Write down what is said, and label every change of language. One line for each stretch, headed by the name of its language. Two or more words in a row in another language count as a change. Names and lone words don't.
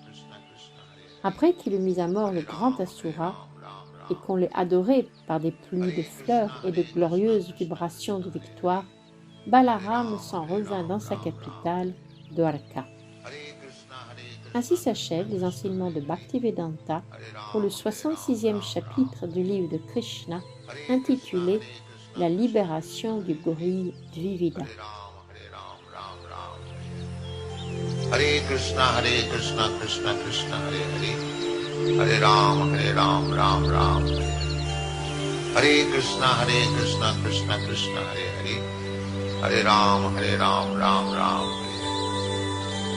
French: Après qu'il eut mis à mort le grand Asura, et qu'on l'ait adoré par des pluies de fleurs et de glorieuses vibrations de victoire, Balaram s'en revint dans sa capitale, Dwarka. Ainsi s'achèvent les enseignements de Bhaktivedanta pour le 66e chapitre du livre de Krishna, intitulé « La libération du gorille Dvivida ».
Sanskrit: Hare Krishna, Krishna Krishna, Hare Hare, Hare Ram, Ram Ram, Hare Hare. Hare Krishna, Krishna Krishna, Hare Hare, Hare Ram, Ram Ram, Hare Hare.